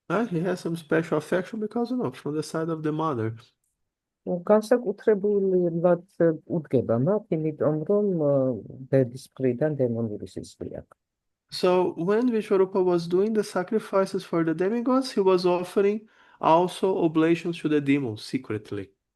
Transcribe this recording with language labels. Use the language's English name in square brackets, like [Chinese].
[English] He has some special affection because, from the side of the mother. [Georgian] განსაკუთრებულად უდგება მათ, იმიტომ რომ დედის მხრიდან დემონური სისხლი აქვს. [English] So when Vishvarupa was doing the sacrifices for the demigods, he was offering also oblations to the demons secretly.